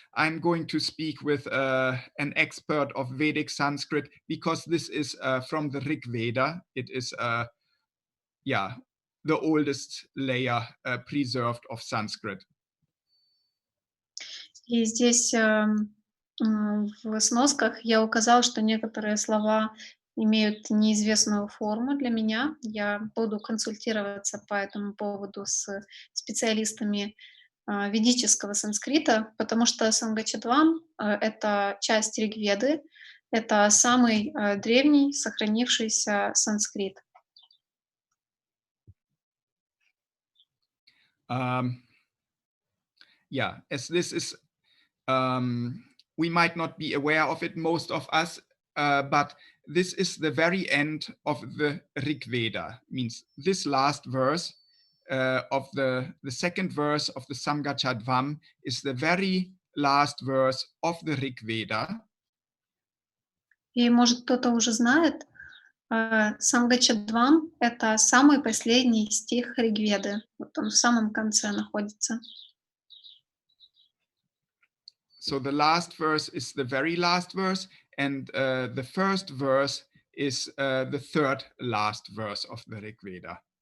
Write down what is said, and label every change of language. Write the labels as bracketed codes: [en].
[en] I'm going to speak with an expert of Vedic Sanskrit because this is from the Rig Veda. It is the oldest layer preserved of Sanskrit. [ru] И здесь в сносках я указала, что некоторые слова имеют неизвестную форму для меня. Я буду консультироваться по этому поводу с специалистами ведического санскрита, потому что Самгачадвам это часть Ригведы, это самый древний сохранившийся санскрит. [en] Yeah, as this is, we might not be aware of it, most of us, but this is the very end of the Rig Veda, means this last verse of the second verse of the Samgachadvam is the very last verse of the Rig Veda. [ru] И, может, кто-то уже знает, Самгачадвам — это самый последний стих Ригведы. Вот он в самом конце находится. [en] So the last verse is the very last verse, and the first verse is the third last verse of the Rig Veda.